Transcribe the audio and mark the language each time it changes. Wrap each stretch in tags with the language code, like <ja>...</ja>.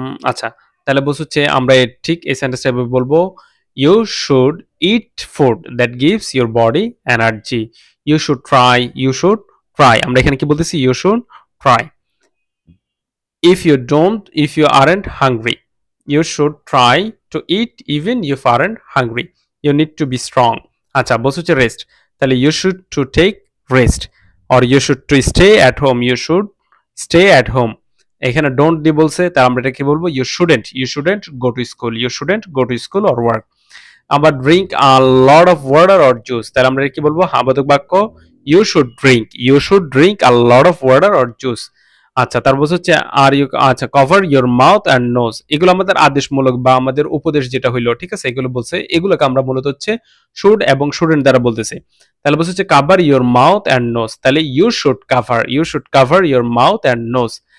<bn>আচ্ছা, তাহলে বলছে হচ্ছে আমরা ঠিক এই সেন্টেন্সটা এভাবে বলবো,</bn> <en>You should eat food that gives your body energy. You should try, you should try,</en> <bn>আমরা এখানে কি বলতেছি?</bn> <en>You should try. If you aren't hungry, you should try to eat even if you aren't hungry. You need to be strong.</en> <bn>আচ্ছা, বলছে হচ্ছে rest, তাহলে</bn> <en>you should to take rest, or you should to stay at home, you should stay at home.</en> <bn>এখানে don't দিয়ে বলছে, তাহলে আমরা এটা কি বলবো?</bn> <en>you shouldn't go to school, you shouldn't go to school or work.</en> <bn>আবার</bn> <en>drink a lot of water or juice,</en> <bn>তাহলে আমরা কি বলবো? বোধক বাক্য,</bn> <en>you should drink a lot of water or juice.</en> <bn>আচ্ছা, তারপর হচ্ছে আর ইউ, আচ্ছা,</bn> <en>cover your mouth and nose,</en> <bn>এগুলো আমাদের আদেশমূলক বা আমাদের উপদেশ যেটা হইলো, ঠিক আছে? এগুলো বলছে, এগুলোকে আমরা মূলত হচ্ছে শুড এবং শুডেন্ট দ্বারা বলতেছি। তাহলে বলছে হচ্ছে</bn> <en>Cover your mouth and nose, তাহলে you should cover your mouth and nose.</en>